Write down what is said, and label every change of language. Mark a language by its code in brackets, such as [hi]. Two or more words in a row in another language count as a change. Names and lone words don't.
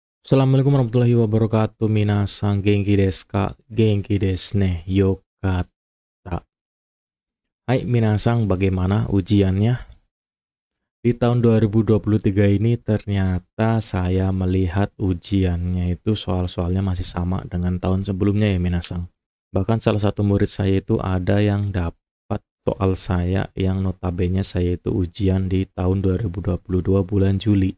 [ar] السلام عليكم ورحمة الله وبركاته. [ja] 皆さん元気ですか？元気ですね. よかった。はい皆さん, [id] bagaimana ujiannya? Di tahun 2023 ini ternyata saya melihat ujiannya itu soal-soalnya masih sama dengan tahun sebelumnya ya minasan. Bahkan salah satu murid saya itu ada yang dapat soal saya yang notabene saya itu ujian di tahun 2022 bulan Juli.